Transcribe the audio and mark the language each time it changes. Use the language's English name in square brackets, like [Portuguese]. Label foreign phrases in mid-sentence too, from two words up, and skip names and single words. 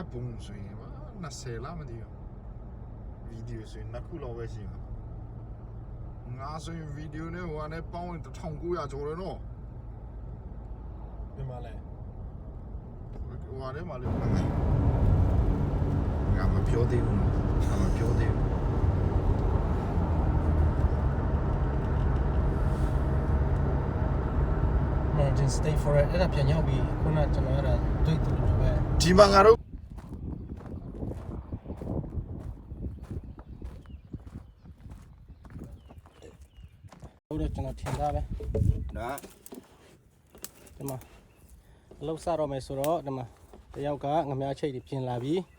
[Burmese] ဆိုရင်20လားမသိဘူးဗီဒီယိုဆိုရင်နှစ်ခုလောက်ပဲရှိမှာငါဆိုရင်ဗီဒီယိုနဲ့ဟိုကနေပေါင်း1900ကျော်တယ်နော် ဒီမှာလဲ ဟိုကနေမှလည်းငါမပြောသေးဘူးနော်ငါမပြောသေးဘူး [English] Just stay for it [Burmese] အဲ့ဒါပြန်ရောက်ပြီခုနကျွန်တော်အဲ့ဒါတွေ့တူလို့ပဲ ဒီမှာငါတို့ ဟုတ်တယ်ကျွန်တော်ထင်တာပဲ နော် ဒီမှာအလုပ်စတော့မယ်ဆိုတော့ဒီမှာတယောက်ကငမားချိတ်တွေပြင်လာပြီ